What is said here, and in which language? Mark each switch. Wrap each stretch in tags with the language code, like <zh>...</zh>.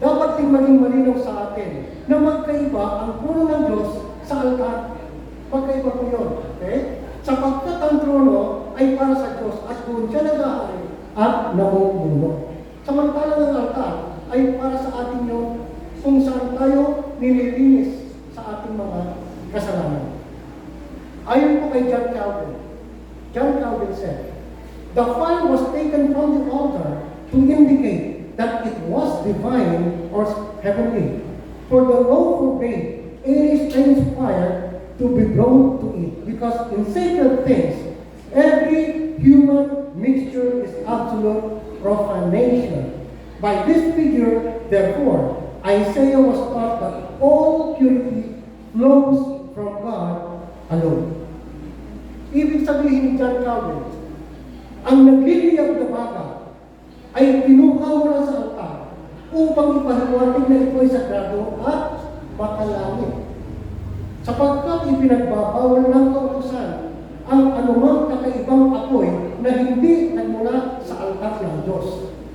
<tl>Dapat din maging malinaw sa atin na magkaiba ang trono ng Diyos sa altar. Magkaiba po yun. Okay? Sapagkat ang trono ay para sa Diyos at doon siya nag-ahari at namumuno. Samantalang ang altar ay para sa atin yun kung saan tayo nililinis sa ating mga kasalanan. Ayon po kay</tl> <en>John Calvin said, the fire was taken from the altar to indicate that it was divine or heavenly. For the law forbade any strange fire to be blown to it, because in sacred things, every human mixture is absolute profanation. By this figure, therefore, Isaiah was taught that all purity flows from God alone.</en> <tl>Ibig sabihin ni John Calvin, ang nagliliyab na baka ay kinuha mula sa altar upang ipahaliwanag na ito ay sagrado at makalangit. Sapagkat ipinagbabawal ng kautusan ang anumang kakaibang apoy na hindi nagmula sa altar ng Diyos.</tl>